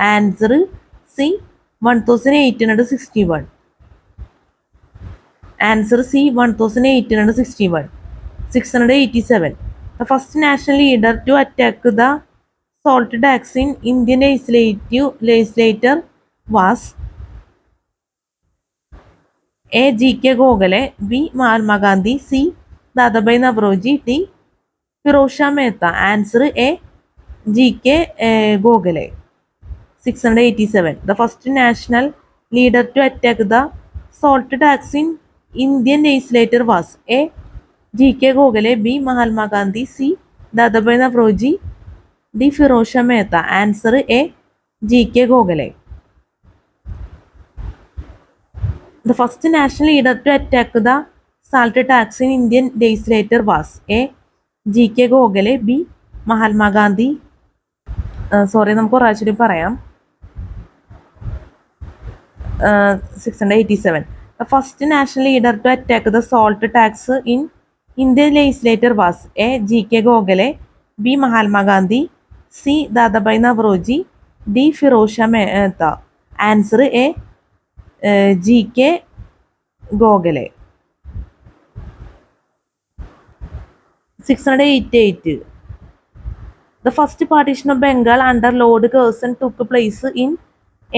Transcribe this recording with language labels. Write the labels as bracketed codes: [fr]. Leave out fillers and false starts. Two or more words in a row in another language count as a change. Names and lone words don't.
[en] Answer C. 1861. Answer C. 1861. 687. The first national leader to attack the salt tax in Indian legislature was A. G.K. Gokhale, B. Mahatma Gandhi, C. Dadabhai Navroji, D. Ferozshah Mehta. Answer A. G.K. Gokhale. 687. The first national leader to attack the salt tax in Indian legislature was A. G.K. Gokhale, B. Mahatma Gandhi, C. Dadabhai Navroji, D. Ferozshah Mehta. Answer A. G.K. Gokhale. The first national leader to attack the salt tax in Indian legislature was A. G.K. Gokhale, B. Mahatma Gandhi. [ml] നമുക്ക് ഒരാഴ്ച പറയാം. 687. [en] The first national leader to attack the salt tax in Indian legislature was A. G.K. Gokhale, B. Mahatma Gandhi, C. Dadabhai Navroji, D. Ferozshah Mehta. Answer A. G.K. Gokhale. 688. The first partition of Bengal under Lord Curzon took place in A.